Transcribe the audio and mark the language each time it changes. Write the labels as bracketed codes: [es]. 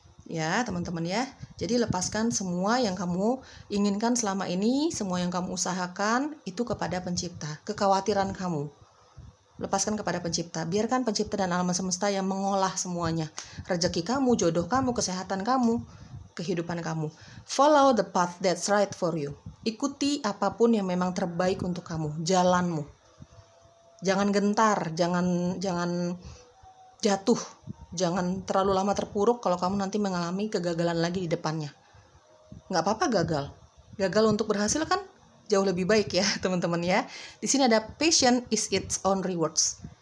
[id] Ya teman-teman ya, jadi lepaskan semua yang kamu inginkan selama ini, semua yang kamu usahakan itu kepada pencipta. Kekhawatiran kamu lepaskan kepada pencipta. Biarkan pencipta dan alam semesta yang mengolah semuanya. Rezeki kamu, jodoh kamu, kesehatan kamu, kehidupan kamu. [en] Follow the path that's right for you. [id] Ikuti apapun yang memang terbaik untuk kamu, jalanmu. Jangan gentar, jangan jatuh. Jangan terlalu lama terpuruk kalau kamu nanti mengalami kegagalan lagi di depannya. Nggak apa-apa gagal. Gagal untuk berhasil kan jauh lebih baik ya teman-teman ya. Di sini ada [en] passion is its own rewards.